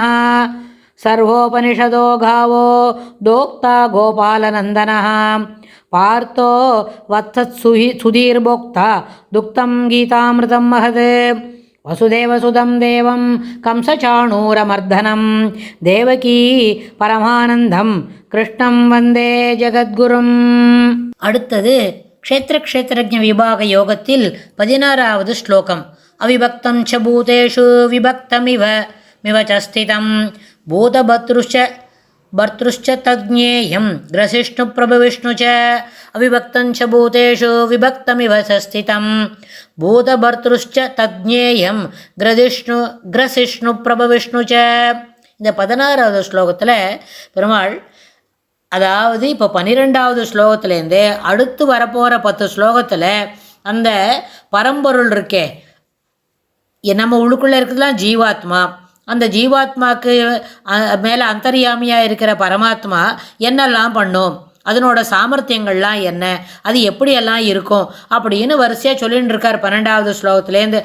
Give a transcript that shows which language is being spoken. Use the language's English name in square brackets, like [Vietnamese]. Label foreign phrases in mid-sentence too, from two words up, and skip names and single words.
[Sanskrit] सर्वोपनिषदो गावो दोक्ता गोपालनन्दनः पार्थो वत्सत्सुधीर्भोक्ता दुक्तं गीतामृतं महत्। वसुदेवसुतं देवं कंसचाणूरमर्दनं देवकी परमानन्दं कृष्णं वन्दे ஜகத்குரும். [Tamil] அடுத்தது க்ஷேத்திர விபாக யோகத்தில் 16வது ஸ்லோகம். [Sanskrit] अविभक्तम् च भूतेषु विभक्तमिव मिव च स्थितम् भूतभर्तृश्च तज्ञेयं ग्रसिष्णु प्रभविष्णु च अविभक्तं च भूतेषु विभक्तमिव स्थितं भूतभर्तृश्च तज्ञेयं ग्रसिष्णु प्रभविष्णु च. [Tamil] இந்த 16வது ஸ்லோகத்தில் பெருமாள், அதாவது இப்போ 12வது ஸ்லோகத்துலேருந்து அடுத்து வரப்போகிற 10 ஸ்லோகத்தில் அந்த பரம்பொருள் இருக்கே, நம்ம உள்ளுக்குள்ளே இருக்கிறதுலாம் ஜீவாத்மா, அந்த ஜீவாத்மாவுக்கு மேலே அந்தர்யாமியாக இருக்கிற பரமாத்மா என்னெல்லாம் பண்ணும், அதனோட சாமர்த்தியங்கள்லாம் என்ன, அது எப்படியெல்லாம் இருக்கும் அப்படின்னு வரிசையாக சொல்லின்னு இருக்கார் 12வது ஸ்லோகத்துலேருந்து.